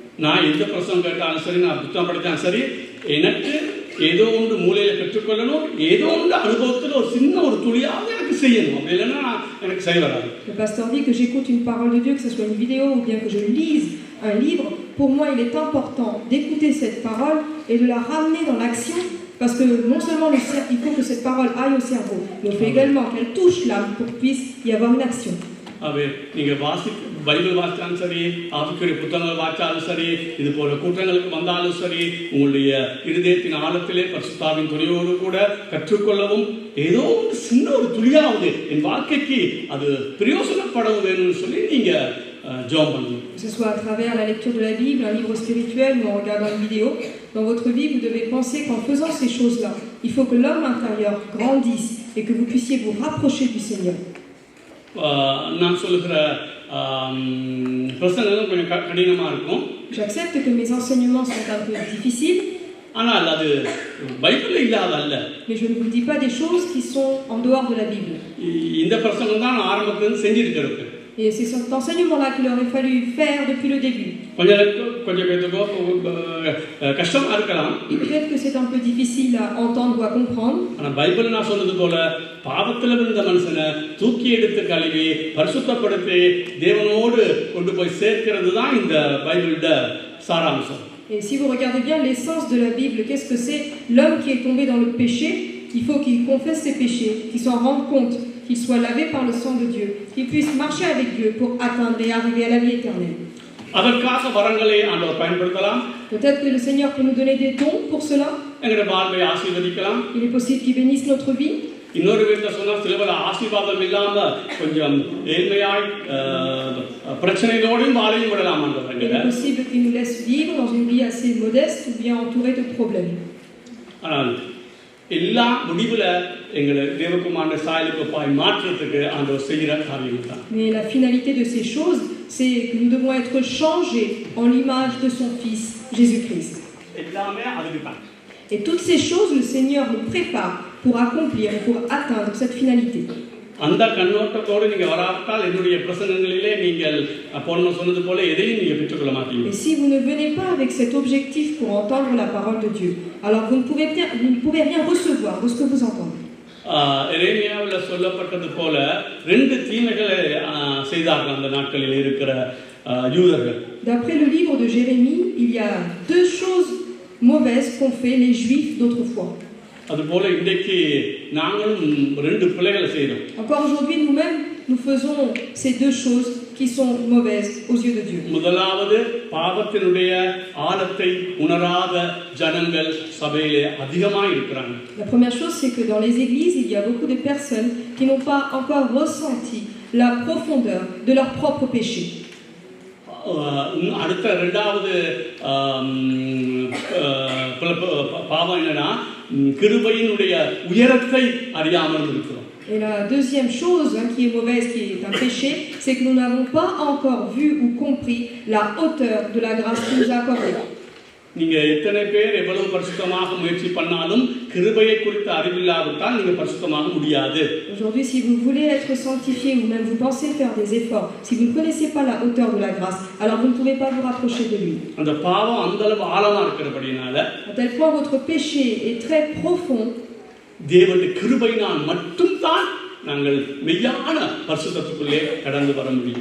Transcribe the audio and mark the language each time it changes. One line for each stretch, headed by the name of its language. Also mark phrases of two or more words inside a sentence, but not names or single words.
French: Le pasteur dit que j'écoute une parole de Dieu, que ce soit une vidéo ou bien que je lise un livre. Pour moi, il est important d'écouter cette parole et de la ramener dans l'action parce que non seulement il faut que cette parole aille au cerveau, mais il faut également qu'elle touche l'âme pour qu'il puisse y avoir une action.
Tamil: அவை நீங்கள் பைபிள் வாசித்தாலும் சரி, ஆவிக்குரிய புத்தகங்கள் வாசித்தாலும் சரி, இது போல கூட்டங்களுக்கு வந்தாலும் சரி, உங்களுடைய இருதயத்தின் ஆழத்திலே பரிசுத்தாவின் துணையோடு கூட கற்றுக்கொள்ளவும் ஏதோ ஒரு சின்ன ஒரு துளியாவது என் வாழ்க்கைக்கு அது பிரயோசனப்படவும் வேணும்னு சொல்லி நீங்கள் ஜெபம் பண்ணணும்.
French: Que ce soit à travers la lecture de la Bible, un livre spirituel ou en regardant une vidéo, dans votre vie, vous devez penser qu'en faisant ces choses-là, il faut que l'homme intérieur grandisse et que vous puissiez vous rapprocher du Seigneur.
Tamil: நான் சொல்லுகிற பிரசங்கம் கொஞ்சம் கடினமாக இருக்கும்.
French: J'accepte que mes enseignements sont un peu difficiles.
Tamil: ஆனால் அது பைபிளில் இல்லாத அல்ல.
French: Mais je ne vous dis pas des choses qui sont en dehors de la Bible.
Tamil: இந்த பிரசங்கம் தான் நான் ஆரம்பத்திலிருந்து செஞ்சிருக்கிறது.
French: Et c'est cet enseignement-là qu'il aurait fallu faire depuis le début.
Tamil: கொஞ்சம் பேத்துக்கோ கஷ்டமா இருக்கலாம்.
French: Peut-être que c'est un peu difficile à entendre ou à comprendre.
Tamil: ஆனால் பைபிள் நான் சொன்னது போல பாவத்தில் இருந்த மனுஷனை தூக்கி எடுத்து கழுவி பரிசுத்தப்படுத்தி தேவனோடு கொண்டு போய் சேர்க்கிறது தான் இந்த பைபிளோட சாராம்சம்.
French: Et si vous regardez bien l'essence de la Bible, qu'est-ce que c'est? L'homme qui est tombé dans le péché, il faut qu'il confesse ses péchés, qu'il s'en rende compte, qu'il soit lavé par le sang de Dieu, qu'il puisse marcher avec Dieu pour atteindre et arriver à la vie éternelle.
Tamil: அதற்காக வரங்களை ஆண்டவர் பயன்படுத்தலாம்.
French: Peut-être que le Seigneur peut nous donner des dons pour cela.
Tamil: எங்களுடைய வாழ்வை ஆசீர்வதிக்கலாம்.
French: Il est possible qu'il bénisse notre vie.
Tamil: இன்னொரு விதத்தில் சொன்னால் சில பல ஆசீர்வாதம் இல்லாம கொஞ்சம் ஏழ்மையாய் பிரச்சனைகளோடும் வாழையும் விடலாம்.
French: Il est possible qu'il nous laisse vivre dans une vie assez modeste ou bien entourée de problèmes.
Tamil: ஆனால் எல்லா முடிவில் எங்களை தேவகுமாரனை சாயலுக்கு பாய் மாற்றத்துக்கு ஆண்டவர் செய்கிற காரியம் தான்.
French: Mais la finalité de ces choses, c'est que nous devons être changés en l'image de son Fils, Jésus-Christ.
Tamil: எல்லாமே அதுக்கு தான்.
French: Et toutes ces choses, le Seigneur nous prépare pour accomplir et pour atteindre cette finalité.
Tamil: அந்த கண்ணோட்டத்தோடு நீங்க வராவிட்டால் என்னுடைய பிரசங்கங்களிலே நீங்கள் அப்பொழுது சொன்னது போல எதையும் நீங்க பெற்றுக்கொள்ள மாட்டீங்க.
French: Et si vous ne venez pas avec cet objectif pour entendre la parole de Dieu, alors vous ne pouvez rien recevoir de ce que vous entendez.
Tamil: எரேமியாவில் சொல்லப்பட்டது போல ரெண்டு தீமைகளை செய்தார்கள் அந்த நாட்களில் இருக்கிற யூதர்கள்.
French: D'après le livre de Jérémie, il y a deux choses mauvaises qu'ont fait les Juifs d'autrefois.
Tamil: அதுபோல இன்றைக்கு நாங்களும் ரெண்டு பிழைகளை செய்றோம்.
French: Encore aujourd'hui, nous-mêmes, nous faisons ces deux choses qui sont mauvaises aux yeux de Dieu.
Tamil: முதலாவது பாவத்தினுடைய ஆழத்தை உணராத ஜனங்கள் சபையிலே அதிகமாக இருக்கிறாங்க.
French: La première chose, c'est que dans les églises, il y a beaucoup de personnes qui n'ont pas encore ressenti la profondeur de leur propre péché.
Tamil: அடுத்த இரண்டாவது பாவம் என்னன்னா கிருபையினுடைய உயரத்தை அறியாமல் இருக்கிறோம்.
French: Et la deuxième chose qui est mauvaise, qui est un péché, c'est que nous n'avons pas encore vu ou compris la hauteur de la grâce qu'il nous a accordée.
Tamil: நீங்க எத்தனை பேர் எவ்வளவு பரிசுத்தமாக முயற்சி பண்ணாலும் கிருபையை குறித்த அறிவில்லாவிட்டால் நீங்க பரிசுத்தமாக முடியாது.
French: Aujourd'hui, si vous voulez être sanctifié ou même vous pensez faire des efforts, si vous ne connaissez pas la hauteur de la grâce, alors vous ne pouvez pas vous rapprocher de lui.
Tamil: அந்த பாவம் அந்த அளவு ஆழமா இருக்கிறபடினால
French: À tel point votre péché est très profond.
Tamil: தேவனுடைய கிருபையினால் மட்டும் தான் நாங்கள் மெய்யான பரிசுத்தத்துக்குள்ளே கடந்து வர முடியும்.